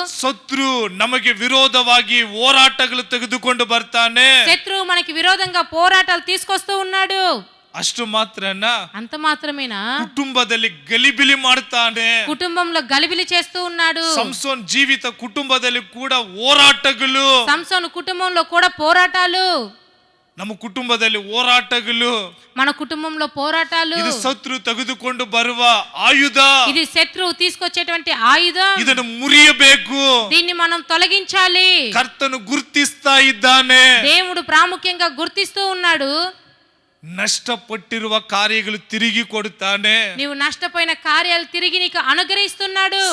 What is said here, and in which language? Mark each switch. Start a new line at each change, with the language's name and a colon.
Kannada: ಶತ್ರು ನಮಗೆ ವಿರೋಧವಾಗಿ ಹೋರಾಟಗಳು ತೆಗೆದುಕೊಂಡು ಬರ್ತಾನೆ.
Telugu: శత్రువు మనకి విరోధంగా పోరాటాలు తీసుకొస్తూ ఉన్నాడు.
Kannada: ಅಷ್ಟು ಮಾತ್ರನ
Telugu: అంత మాత్రమేనా,
Kannada: ಕುಟುಂಬದಲ್ಲಿ ಗಲಿಬಿಲಿ ಮಾಡ್ತಾನೆ.
Telugu: కుటుంబంలో గలిబిలి చేస్తూ ఉన్నాడు.
Kannada: ಸಂಸೋನ್ ಜೀವಿತ ಕುಟುಂಬದಲ್ಲಿ ಕೂಡ ಹೋರಾಟಗಳು.
Telugu: సంసోను కుటుంబంలో కూడా పోరాటాలు.
Kannada: ನಮ್ಮ ಕುಟುಂಬದಲ್ಲಿ ಹೋರಾಟಗಳು.
Telugu: మన కుటుంబంలో పోరాటాలు.
Kannada: ಇದು ಶತ್ರು ತೆಗೆದುಕೊಂಡು ಬರುವ ಆಯುಧ.
Telugu: ఇది శత్రువు తీసుకొచ్చేటువంటి ఆయుధం.
Kannada: ಇದನ್ನು ಮುರಿಯಬೇಕು.
Telugu: దీన్ని మనం తొలగించాలి.
Kannada: ಕರ್ತನು ಗುರ್ತಿಸ್ತಾ ಇದ್ದಾನೆ.
Telugu: దేవుడు ప్రాముఖ్యంగా గుర్తిస్తూ ఉన్నాడు.
Kannada: ನಷ್ಟಪಟ್ಟಿರುವ ಕಾರ್ಯಗಳು ತಿರುಗಿ ಕೊಡುತ್ತಾನೆ.
Telugu: నీవు నష్టపోయిన కార్యాలు తిరిగి నీకు అనుగ్రహిస్తున్నాడు.